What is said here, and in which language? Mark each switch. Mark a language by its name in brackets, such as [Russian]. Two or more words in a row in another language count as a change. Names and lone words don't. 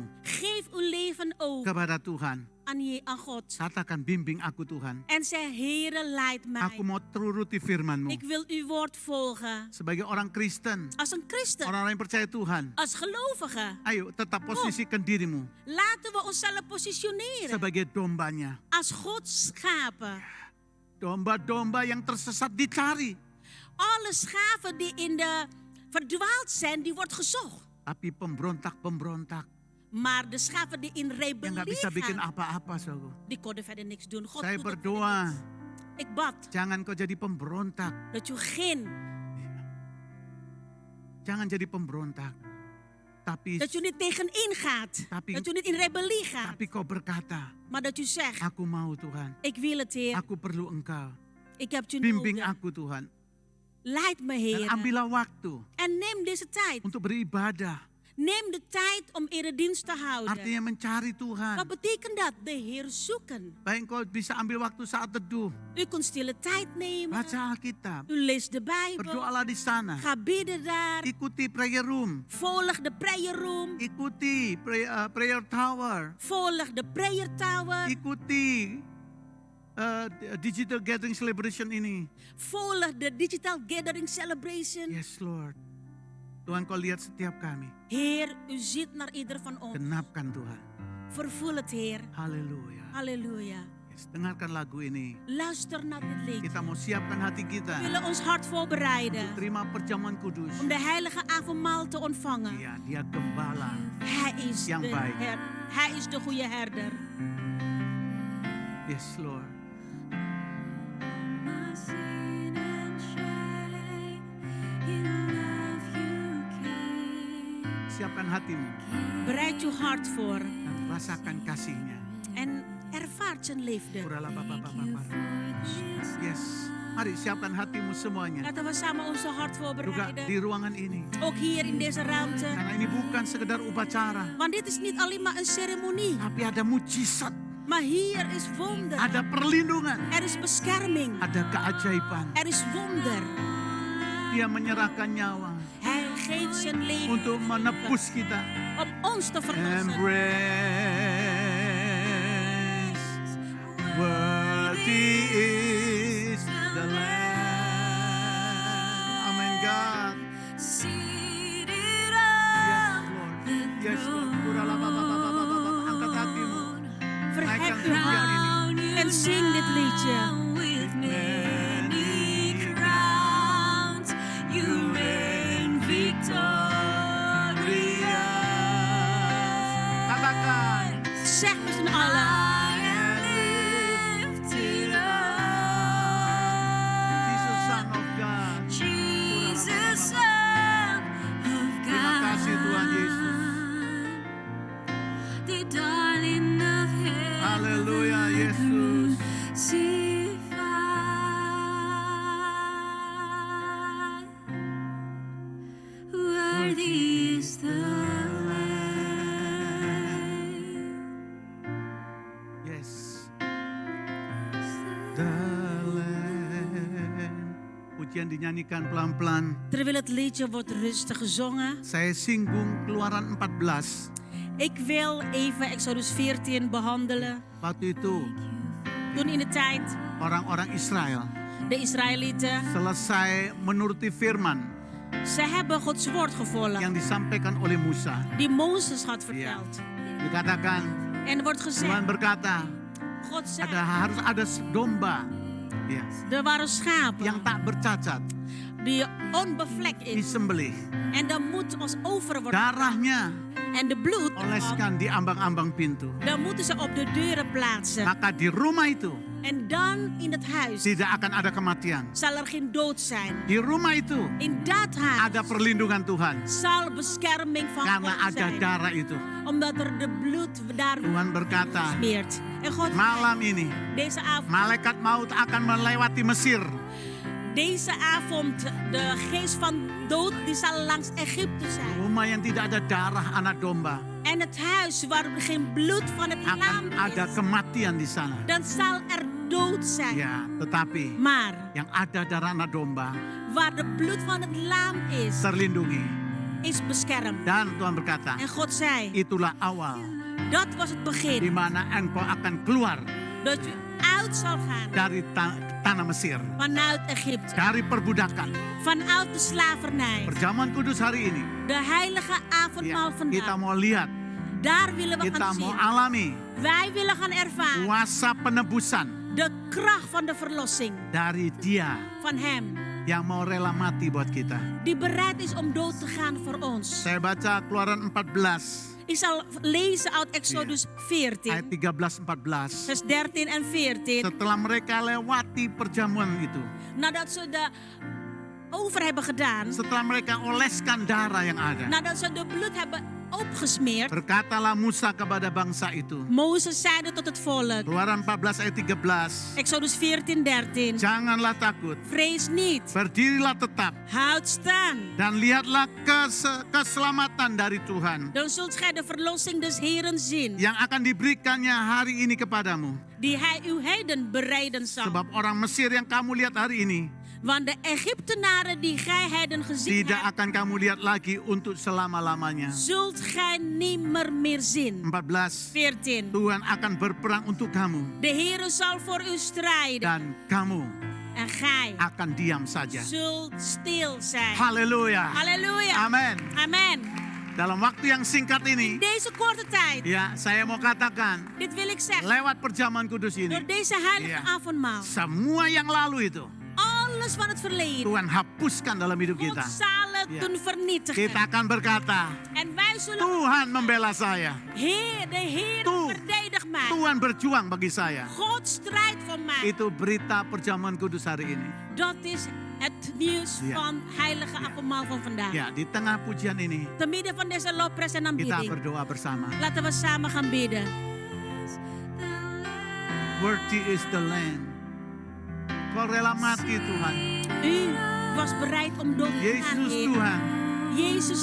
[Dutch] Geef uw leven over [Indonesian] kepada Tuhan. [Dutch] aan God. [Indonesian] Katakan, bimbing aku Tuhan. [Dutch] En zeg, Heere, leid [Indonesian] Aku [Dutch] mij. [Indonesian] mau turuti firman-Mu. [Dutch] Ik wil uw woord volgen. [Indonesian] Sebagai orang Kristen, [Dutch] Als een christen, [Indonesian] orang-orang yang percaya Tuhan, [Dutch] als gelovige, [Indonesian] ayo tetap posisikan dirimu [Dutch] laten we onszelf positioneren [Indonesian] sebagai dombanya. [Dutch] als Gods schapen. [Indonesian] Domba-domba yang tersesat dicari. [Dutch] Alle schapen die in de verdwaald zijn, die wordt gezocht. [Indonesian] Tapi pemberontak-pemberontak [Dutch] Maar de schapen die in [Indonesian] yang [Dutch] rebellie [Indonesian] gak bisa bikin [Dutch] gaan, [Indonesian] apa-apa, saudara. [Dutch] die konden verder niks doen. God [Indonesian] Saya [Dutch] doet ook [Indonesian] berdoa, [Dutch] verder niks. Ik bad [Indonesian] jangan kau jadi pemberontak. [Dutch] dat u geen, [Indonesian] Jangan jadi pemberontak. Tapi [Dutch] dat u niet tegenin gaat. [Indonesian] Tapi- [Dutch] Dat u niet in rebellie gaat. [Indonesian] kau berkata, [Dutch] Maar dat u zegt, [Indonesian] aku mau Tuhan. [Dutch] ik wil het Heer. [Indonesian] Aku perlu Engkau. [Dutch] Ik heb u [Indonesian] Bimbing [Dutch] nodig. [Indonesian] aku Tuhan. [Dutch] Leid me [Indonesian] Dan [Dutch] Heer. [Indonesian] ambillah waktu [Dutch] En neem deze tijd. [Indonesian] untuk beribadah. [Dutch] Neem de tijd om eredienst te houden. [Indonesian] Artinya mencari [Dutch] Wat [Indonesian] Tuhan. [Dutch] betekent dat? De Heer zoeken. [Indonesian] Baik kau bisa ambil waktu saat teduh. [Dutch] U kunt stille tijd nemen. [Indonesian] Baca Alkitab. [Dutch] U leest de Bijbel. [Indonesian] Berdoalah di sana. [Dutch] Ga bidden daar. [Indonesian] Ikuti [English] prayer room. [Dutch] Volg de [English] prayer room. [Indonesian] Ikuti [English] prayer tower. [Dutch] Volg de [English] prayer tower. [Indonesian] Ikuti [English] digital gathering celebration [Indonesian] ini. [Dutch] Volg de [English] digital gathering celebration. Yes Lord. [Indonesian] Tuhan kau lihat setiap kami. [Dutch] Heer, u ziet naar ieder van ons. [Indonesian] Genapkan Tuhan. [Dutch] Vervul het, Heer. [Indonesian] Haleluya. [Dutch] Halleluja. [Indonesian] Yes, dengarkan lagu ini. [Dutch] Luister naar dit lied. [Indonesian] Kita mau siapkan hati [Dutch] We [Indonesian] kita. [Dutch] willen ons hart voorbereiden [Indonesian] Terima perjamuan kudus. [Dutch] om de heilige avondmaal te ontvangen. [Indonesian] Iya, dia gembala. [Dutch] Hij is [Indonesian] Yang [Dutch] de [Indonesian] baik. [Dutch] Hij is de goede herder. [English] Yes Lord. My sin and shame, in love you came. [Indonesian] Siapkan hatimu [Dutch] Bereid je hart voor [Indonesian] dan rasakan kasihnya. [Dutch] en ervaart zijn liefde. Kurala baba baba baba. [Indonesian] Yes. Mari siapkan hatimu semuanya. [Dutch] Laten we samen onze hart [Indonesian] Juga [Dutch] voorbereiden. [Indonesian] di ruangan ini. [Dutch] Ook hier in deze ruimte. [Indonesian] Karena ini bukan sekedar upacara. [Dutch] Want dit is niet alleen maar een ceremonie. [Indonesian] Tapi ada mujizat. [Dutch] Maar hier is wonder. [Indonesian] Ada perlindungan. [Dutch] Er is bescherming. [Indonesian] Ada keajaiban. [Dutch] Er is wonder. [Indonesian] Dia menyerahkan nyawa [Dutch] Hij geeft zijn leven [Indonesian] untuk menebus kita. [Dutch] om ons te verlossen. [English] Embrace. Worthy is the Lamb. Amen God. Seated Yes on Lord. the Yes Lord. Kurala baba baba baba baba. [Indonesian] Angkat hatimu. [Dutch] Verhef [Indonesian] Naikkan [Dutch] uw hart [Indonesian] pujian ini. [Dutch] en zing dit liedje. [English] with many crowns, you reign victorious. [Indonesian] Katakan. [Dutch] Zeg met z'n allen. [English] I am lifted Jesus up, Son of God. Jesus, Son of God. [Indonesian] Terima kasih Tuhan Yesus. [English] The darling of heaven. [Indonesian] Haleluya Yesus. [English] Crucified. Worthy is the Lamb. Yes. The Lamb. [Indonesian] Pujian dinyanyikan pelan-pelan. [Dutch] Terwijl het liedje wordt rustig gezongen. [Indonesian] Saya singgung Keluaran 14. [Dutch] Ik wil even Exodus 14 behandelen. [Indonesian] Waktu itu [Dutch] Toen in de tijd [Indonesian] orang-orang Israel [Dutch] de Israëlieten, [Indonesian] selesai menuruti firman [Dutch] ze hebben Gods woord gevolgd. [Indonesian] yang disampaikan oleh Musa. [Dutch] Die Mozes had [Indonesian] Ya, [Dutch] verteld. [Indonesian] dikatakan [Dutch] En er wordt [Indonesian] Tuhan [Dutch] gezegd, [Indonesian] berkata [Dutch] God zei, [Indonesian] harus ada domba ya, [Dutch] er waren schapen [Indonesian] yang tak bercacat [Dutch] die onbevlekt is. [Indonesian] disembelih. [Dutch] En dan moet ons over worden. [Indonesian] Darahnya [Dutch] En de bloed, ervan, [Indonesian] oleskan di ambang-ambang pintu. [Dutch] dan moeten ze op de deuren plaatsen. [Indonesian] Maka di rumah itu [Dutch] En dan in het huis [Indonesian] tidak akan ada kematian. [Dutch] zal er geen dood zijn. [Indonesian] Di rumah itu [Dutch] In dat huis [Indonesian] ada perlindungan Tuhan. [Dutch] zal bescherming van [Indonesian] Karena [Dutch] God [Indonesian] ada [Dutch] zijn. [Indonesian] darah itu. [Dutch] Omdat er de bloed daar [Indonesian] Tuhan berkata, [Dutch] smeert. En God, [Indonesian] malam ini [Dutch] deze avond, [Indonesian] malaikat maut akan melewati Mesir. [Dutch] deze avond, de geest van dood, die zal langs Egypte zijn. [Indonesian] Rumah yang tidak ada darah anak domba. [Dutch] En het huis waar er geen bloed van het lam [Indonesian] Akan ada [Dutch] is, [Indonesian] kematian di sana. [Dutch] dan zal er dood zijn. [Indonesian] Ya, tetapi [Dutch] Maar [Indonesian] yang ada darah anak domba [Dutch] waar de bloed van het lam is, [Indonesian] terlindungi. [Dutch] is beschermd. [Indonesian] Dan Tuhan berkata, [Dutch] En God zei, [Indonesian] itulah awal [Dutch] dat was het [Indonesian] di [Dutch] begin. [Indonesian] mana engkau akan keluar [Dutch] Dat je uit zal gaan [Indonesian] dari tanah Mesir, [Dutch] vanuit Egypte. [Indonesian] dari perbudakan. [Dutch] Vanuit de slavernij. [Indonesian] Perjamuan kudus hari ini, [Dutch] De heilige avondmaal [Indonesian] ya, kita [Dutch] vandaag. [Indonesian] mau lihat, [Dutch] Daar willen we [Indonesian] kita [Dutch] gaan [Indonesian] mau [Dutch] zien. [Indonesian] alami [Dutch] Wij willen gaan ervaren [Indonesian] kuasa penebusan [Dutch] de kracht van de verlossing [Indonesian] dari Dia [Dutch] van Hem. [Indonesian] yang mau rela mati buat kita. [Dutch] Die bereid is om dood te gaan voor ons. [Indonesian] Saya baca Keluaran 14 [Dutch] Ik zal lezen uit Exodus [Indonesian] ayat [Dutch] 14, 13-14. vers 13 en 14. [Indonesian] Setelah mereka lewati perjamuan itu, [Dutch] Nadat ze de over hebben gedaan, [Indonesian] setelah mereka oleskan darah yang ada, [Dutch] nadat ze de bloed hebben opgesmeerd, [Indonesian] berkatalah Musa kepada bangsa itu. [Dutch] Mozes zeide tot het volk, [Indonesian] Keluaran 14 ayat 13. [Dutch] Exodus 14, 13. [Indonesian] Janganlah takut, [Dutch] Vrees niet, [Indonesian] berdirilah tetap [Dutch] houd staan. [Indonesian] dan lihatlah keselamatan dari Tuhan [Dutch] Dan zult gij de verlossing des Heren zien, [Indonesian] yang akan diberikannya hari ini kepadamu. [Dutch] die hij uw heden bereiden zal. [Indonesian] Sebab orang Mesir yang kamu lihat hari ini, [Dutch] Want de Egyptenaren die gij heden gezien [Indonesian] tidak [Dutch] hebt, [Indonesian] akan kamu lihat lagi untuk selama-lamanya. [Dutch] zult gij nimmer meer zien. 14. 14. [Indonesian] Tuhan akan berperang untuk kamu [Dutch] De Heere zal voor u strijden [Indonesian] dan kamu [Dutch] en gij [Indonesian] akan diam saja. [Dutch] zult stil zijn. [Indonesian] Haleluya. [Dutch] Halleluja. [Indonesian] Amin. [Dutch] Amen. [Indonesian] Dalam waktu yang singkat ini, [Dutch] Deze korte tijd, [Indonesian] ya saya mau katakan, [Dutch] dit wil ik zeggen, [Indonesian] lewat perjamuan kudus [Dutch] door [Indonesian] ini, [Dutch] deze heilige Ja. avondmaal, [Indonesian] semua yang lalu itu [Dutch] alles van het verleden, [Indonesian] Tuhan hapuskan dalam hidup [Dutch] God [Indonesian] kita. [Dutch] zal het Ja. doen vernietigen. [Indonesian] Kita akan berkata, [Dutch] En wij zullen, [Indonesian] Tuhan membela saya. [Dutch] Heer, de Heer [Indonesian] Tuh. [Dutch] verdedig mij. [Indonesian] Tuhan berjuang bagi saya. [Dutch] God strijdt voor mij. [Indonesian] Itu berita perjamuan kudus hari ini. [Dutch] Dat is het nieuws Ja. van heilige avondmaal van vandaag. [Indonesian] Ya, di tengah pujian ini, [Dutch] Te midden van deze lofprijs en [Indonesian] kita [Dutch] aanbidding, [Indonesian] berdoa bersama. [Dutch] laten we samen gaan bidden. [English] Worthy is the Lamb. [Indonesian] Kau rela mati Tuhan. [Dutch] U was bereid om dood te gaan, [Indonesian] Yesus [Dutch] Heer. [Indonesian] Tuhan. [Dutch] Jezus,